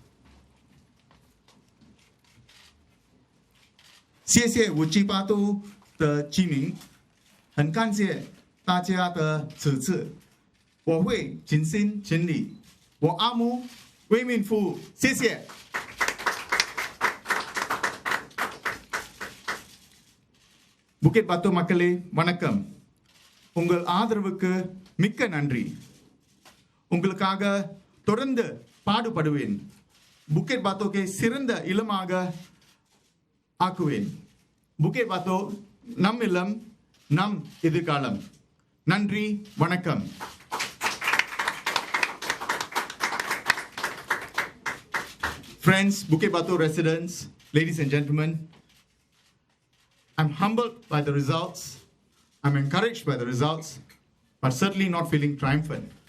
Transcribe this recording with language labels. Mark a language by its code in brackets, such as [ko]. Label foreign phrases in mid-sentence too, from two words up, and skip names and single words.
[zh] 谢谢五七八都的居民，很感谢大家的支持，我会尽心尽力，我阿姆为民服务，谢谢。 [ta] Bukit Batok மக்களே வணக்கம். உங்கள் ஆதரவுக்கு மிக்க நன்றி. உங்களுக்காக தொடர்ந்து பாடுபடுவேன். Bukit Batokை சிறந்த இல்லமாக ஆக்குவேன். Bukit Batok நம் இல்லம், நம் எதிர்காலம். நன்றி, வணக்கம். [en] Friends, Bukit Batok residents, ladies and gentlemen, I'm humbled by the results. I'm encouraged by the results, but certainly not feeling triumphant.